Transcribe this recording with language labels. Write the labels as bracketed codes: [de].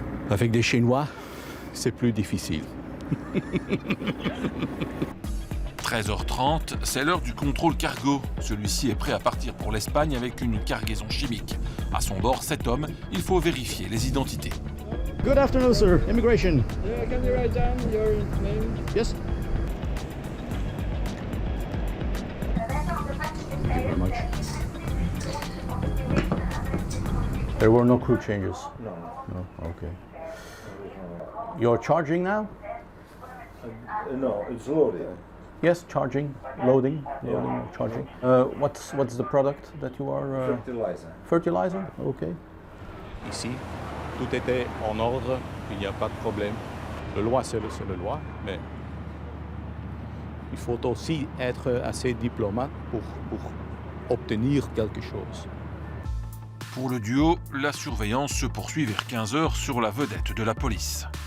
[fr] Avec des Chinois, c'est plus difficile. 13h30, c'est l'heure du contrôle cargo. Celui-ci est prêt à partir pour l'Espagne avec une cargaison chimique. À son bord, 7 hommes, il faut vérifier les identités. [en] Good afternoon, sir. Immigration. Can you write down your name? Yes. Thank you very much. There were no crew changes? No. No? Okay. You're charging now? No, it's loading. Yes, charging, loading, charging. What's the product that you are? Fertilizer. Fertilizer, okay. [fr] Ici, tout était en ordre, il n'y a pas de problème. Le loi, c'est le loi, mais il faut aussi être assez diplomate pour obtenir quelque chose. Pour le duo, la surveillance se poursuit vers 15 h sur la vedette de la police.